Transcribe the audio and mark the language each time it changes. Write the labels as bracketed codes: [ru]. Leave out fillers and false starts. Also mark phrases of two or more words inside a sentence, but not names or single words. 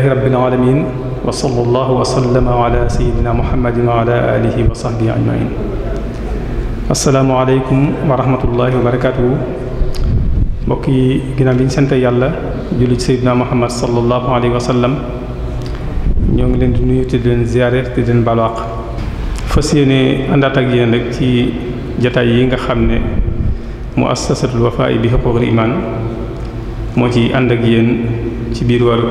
[ar] رب العالمين وصلى الله وسلم على سيدنا محمد وعلى آله وصحبه أجمعين السلام عليكم ورحمة الله وبركاته [wo] mbokk yi ginnaaw bi ñu sant yàlla julli ci Seydina Muhammad [ar] صلى الله عليه وسلم [wo] ñoo ngi leen di nuyu te di leen ziyaare te di leen baalu àq fas yéene àndaat ak yéen rek ci jataay yi nga xam ne muassasatul Wafa bi huquqil iman moo ci ànd ak yéen ci biir weeru